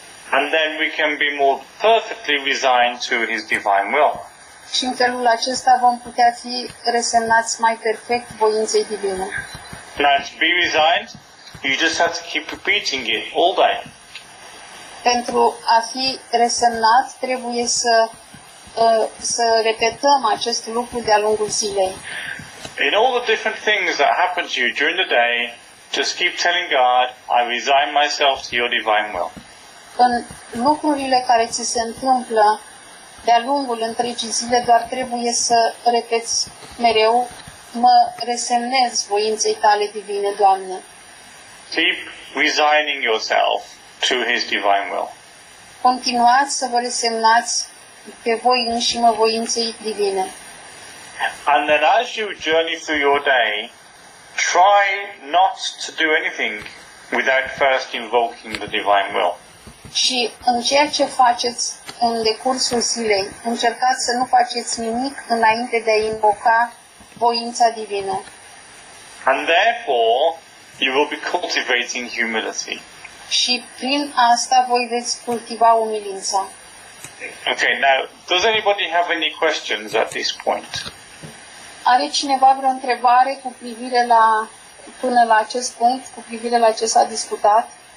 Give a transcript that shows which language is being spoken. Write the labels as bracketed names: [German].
[English] And then we can be more perfectly resigned to His divine will. [Romanian] Și în felul acesta vom putea fi resemnați mai perfect voinței divine. [English] Now, to be resigned, you just have to keep repeating it all day. [Romanian] Pentru a fi resemnat, trebuie să să repetăm acest lucru de-a lungul zilei. [English] In all the different things that happen to you during the day, just keep telling God, I resign myself to your divine will. [Romanian] În lucrurile care ți se întâmplă de-a lungul întregii zile, doar trebuie să repeți mereu, mă resemnez voinței tale divine, Doamne. [English] Keep resigning yourself to His divine will. [Romanian] Continuați să vă resemnați pe voi înșimă voinței divine. [English] And then as you journey through your day, try not to do anything without first invoking the divine will. [Romanian] Și în ceea ce faceți în decursul zilei, încercați să nu faceți nimic înainte de a invoca voința divină. [English] And therefore, you will be cultivating humility. [Romanian] Și prin asta voi veți cultiva umilința. [English] Okay, now, does anybody have any questions at this point? [Romanian] Are cineva vreo întrebare cu privire la, până la acest punct, cu privire la ce s-a discutat?